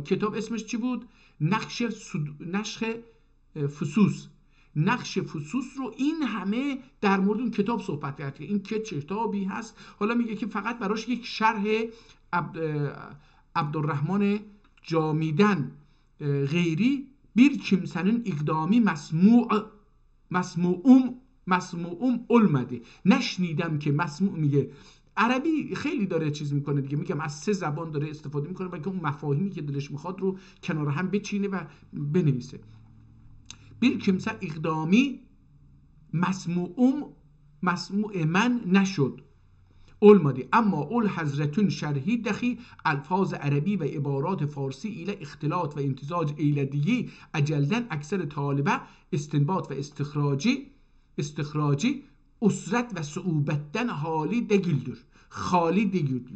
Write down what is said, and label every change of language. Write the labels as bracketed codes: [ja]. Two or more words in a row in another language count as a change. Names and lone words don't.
[fa] کتاب اسمش چی بود؟ نقش فصوص. نقش فصوص رو این همه در مورد اون کتاب صحبت کرد که این که کتابی هست. حالا میگه که فقط براش یک شرح عبدالرحمن جامیدن [ota] غیری bir kimsenin اقدامی مسموعم علمده. [fa] نشنیدم که مسموع، میگه عربی خیلی داره چیز میکنه دیگه، میگم از سه زبان داره استفاده میکنه برای که اون مفاهیمی که دلش میخواد رو کنار هم بچینه و بنویسه. [ota] bir kimse اقدامی مسموع من نشد olmadı اما اول حضرتون شرحی دخی الفاظ عربی و عبارات فارسی ایله اختلاط و امتزاج ایلدیگی اجلدن اکثر طالبه استنباط و استخراجی اسرت و صعوبتن خالی دگیلدر.